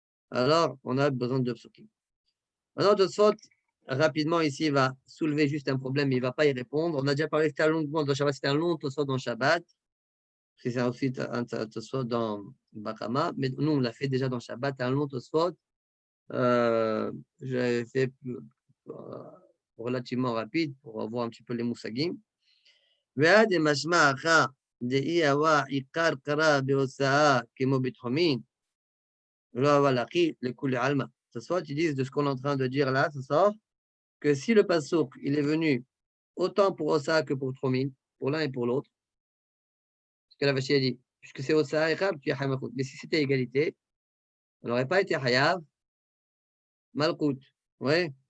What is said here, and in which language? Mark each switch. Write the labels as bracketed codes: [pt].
[fr] Alors, on a besoin de deux psukim. Maintenant, Tosfot, rapidement, ici, il va soulever juste un problème, mais il ne va pas y répondre. On a déjà parlé, c'était un long Tosfot dans Shabbat. C'est ensuite un Tosfot dans Bakama, mais nous, on l'a fait déjà dans Shabbat, un long Tosfot. J'avais fait relativement rapide pour voir un petit peu les moussagim. [he] ועד משמע אחר דאי הווה עיקר קרא בהוצאה כמו בתחומין, לא הווה להכי לכולי עלמא. [fr] Ce soir, ils disent de ce qu'on est en train de dire là, ce soir, que si le passouk, il est venu autant pour Osa que pour Tromin, pour l'un et pour l'autre, ce que la vache a dit, puisque c'est Osa et Khab, tu es Hayav. Mais si c'était égalité, on n'aurait pas été Hayav, Malkout. Oui.